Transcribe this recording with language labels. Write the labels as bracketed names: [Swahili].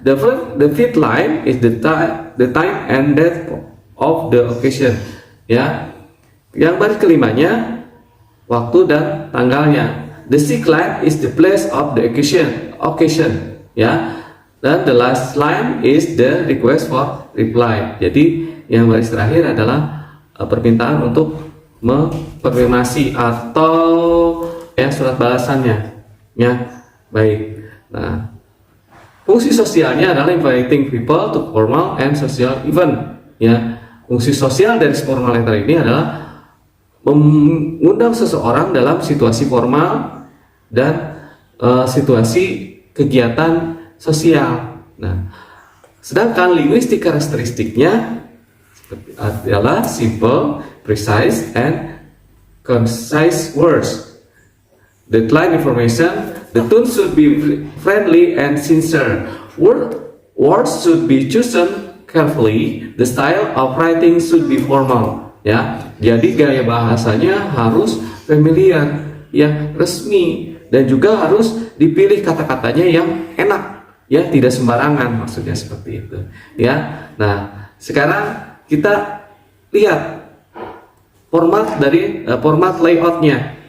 [English] The fifth line is the time and date of the occasion. [Indonesian] Ya, yang baris kelimanya waktu dan tanggalnya. [English] The sixth line is the place of the occasion. Ya. Dan the last line is the request for reply. [Indonesian] Jadi yang baris terakhir adalah permintaan untuk mengkonfirmasi atau, ya, surat balasannya. Ya, baik. Nah, fungsi sosialnya adalah [English] inviting people to formal and social event. [Indonesian] Ya, fungsi sosial dari formal letter ini adalah mengundang seseorang dalam situasi formal dan situasi kegiatan sosial. Nah, sedangkan linguistik karakteristiknya adalah [English] simple, precise, and concise words. Deadline information. The tone should be friendly and sincere. Words should be chosen carefully. The style of writing should be formal. [Indonesian] Ya, jadi gaya bahasanya harus familiar, ya, resmi, dan juga harus dipilih kata-katanya yang enak. Ya, tidak sembarangan, maksudnya seperti itu. Ya, nah, sekarang kita lihat format dari format layoutnya.